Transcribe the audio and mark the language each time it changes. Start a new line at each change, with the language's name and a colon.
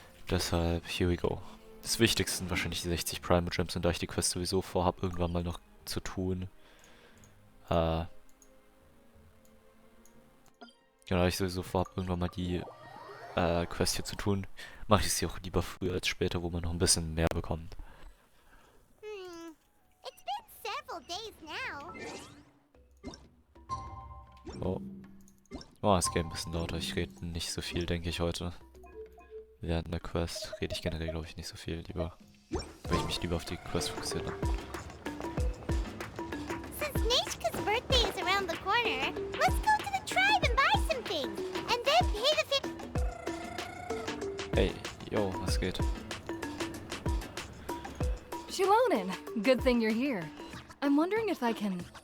German: Deshalb,
English: here we go.
German: Das Wichtigste sind wahrscheinlich die 60 Primo Gems und da ich die Quest sowieso vorhabe, irgendwann mal noch zu tun. Genau, da ich sowieso vorhabe, irgendwann mal die Quest hier zu tun, mache ich sie auch lieber früher als später, wo man noch ein bisschen mehr bekommt.
English: It's been several days now. Oh.
German: Oh, es geht ein bisschen lauter. Ich rede nicht so viel, denke ich, heute. Während der Quest rede ich generell, glaube ich, nicht so viel. Lieber, weil ich mich lieber auf die Quest fokussiere.
English: Since Nishka's birthday is around the corner, let's go to the tribe and buy some things, and then pay the
German: Hey, yo, was geht?
English: Xilonen, good thing you're here. I'm wondering if I can...